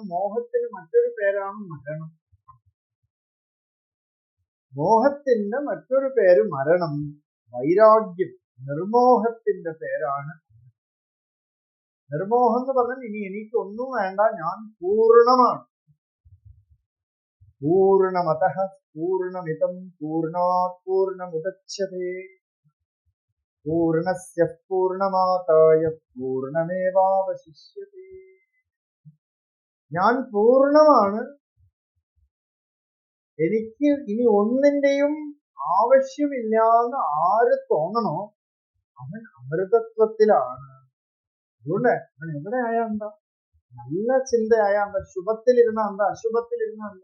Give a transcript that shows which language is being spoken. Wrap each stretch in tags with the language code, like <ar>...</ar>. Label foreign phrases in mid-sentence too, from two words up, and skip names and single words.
<ml>മോഹത്തിന് മറ്റൊരു പേരാണ് മരണം. മോഹത്തിന്റെ മറ്റൊരു പേര് മരണം. വൈരാഗ്യം, നിർമോഹത്തിന്റെ പേരാണ്. നിർമോഹം എന്ന് പറഞ്ഞാൽ ഇനി എനിക്കൊന്നും വേണ്ട, ഞാൻ പൂർണ്ണമാണ്.</ml> <sa>पूर्णमतः पूर्णमिदं पूर्णात् पूर्णमुदच्यते पूर्णस्य पूर्णमादाय पूर्णमेवावशिष्यते.</sa> <ml>ഞാൻ പൂർണ്ണമാണ്, എനിക്ക് ഇനി ഒന്നിന്റെയും ആവശ്യമില്ലാന്ന് ആര് തോന്നണോ അവൻ അമൃതത്വത്തിലാണ്. അതുകൊണ്ട് അവൻ എവിടെ ആയാ എന്താ, നല്ല ചിന്തയായാ എന്താ, ശുഭത്തിലിരുന്ന എന്താ, അശുഭത്തിലിരുന്ന എന്താ.</ml>